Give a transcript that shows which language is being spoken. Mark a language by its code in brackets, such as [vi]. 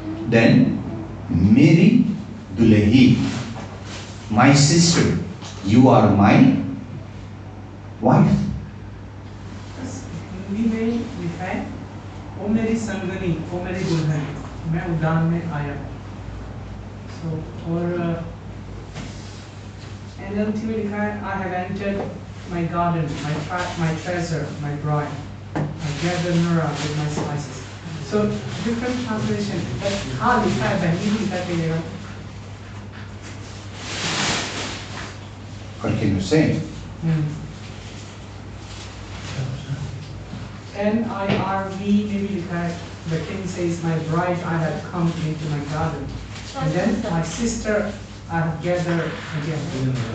[hi] Then मेरी दुलही. [en] My sister, you are my wife. [hi] Hindi में लिखा है ओ मेरी संगनी, ओ मेरी दुल्हन, मैं उद्यान में आया. [en] So [hi] और NLT में लिखा है [en] I have entered my garden, my treasure, my bride. I gathered Nora with my spices. So different translation. [hi] But हाँ लिखा है, बहनी भी लिखा है. [en] Continue saying. [hi] NIRV maybe लिखा है. [en] The king says, my bride, I have come into my garden. And then my sister, I have gathered again.